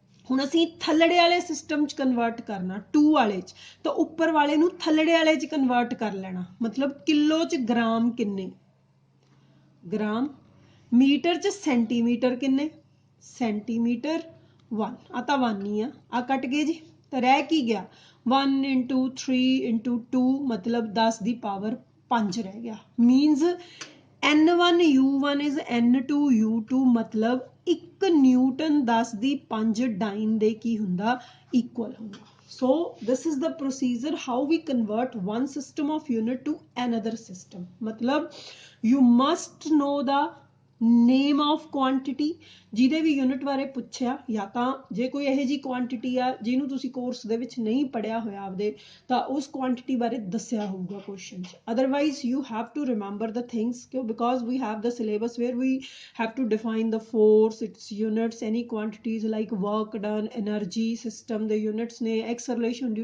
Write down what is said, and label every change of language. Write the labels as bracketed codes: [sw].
[pa] ਹੁਣ ਅਸੀਂ ਥੱਲੜੇ ਵਾਲੇ ਸਿਸਟਮ 'ਚ ਕਨਵਰਟ ਕਰਨਾ 2 ਵਾਲੇ 'ਚ, ਤਾਂ ਉੱਪਰ ਵਾਲੇ ਨੂੰ ਥੱਲੜੇ ਵਾਲੇ 'ਚ ਕਨਵਰਟ ਕਰ ਲੈਣਾ, ਮਤਲਬ ਕਿਲੋ 'ਚ ਗ੍ਰਾਮ ਕਿੰਨੇ, ਗ੍ਰਾਮ, ਮੀਟਰ 'ਚ ਸੈਂਟੀਮੀਟਰ ਕਿੰਨੇ, ਸੈਂਟੀਮੀਟਰ 1, ਆ ਤਾਂ 1 ਹੀ ਆ, ਆ ਕੱਟ ਗਏ ਜੀ, ਤਾਂ ਰਹਿ ਕੀ ਗਿਆ 1 × 3 × 2, ਮਤਲਬ 10 ਦੀ ਪਾਵਰ 5 ਰਹਿ ਗਿਆ. Means N1 U1 is N2 U2, ਮਤਲਬ 1 ਨਿਊਟਨ 10 ਦੀ 5 ਡਾਈਨ ਦੇ ਕੀ ਹੁੰਦਾ ਇਕੁਅਲ ਹੁੰਦਾ. [en] So this is the procedure how we convert one system of unit to another system. [hi] मतलब [en] you must know the name of quantity. [pa] ਜਿਹਦੇ ਵੀ unit ਬਾਰੇ ਪੁੱਛਿਆ, ਜਾਂ ਤਾਂ ਜੇ ਕੋਈ ਇਹੋ ਜਿਹੀ ਕੁਆਂਟੀਟੀ ਆ ਜਿਹਨੂੰ ਤੁਸੀਂ ਕੋਰਸ ਦੇ ਵਿੱਚ ਨਹੀਂ ਪੜ੍ਹਿਆ ਹੋਇਆ ਆਪਦੇ, ਤਾਂ ਉਸ ਕੁਆਂਟੀਟੀ ਬਾਰੇ ਦੱਸਿਆ ਹੋਊਗਾ ਕੁਐਸਚਨ 'ਚ. [en] otherwise you have to remember the things, because we have the syllabus where we have to define the force, its units, any quantities like work done, energy [pa] system ਦੇ ਯੂਨਿਟਸ ਨੇ, [en] Acceleration.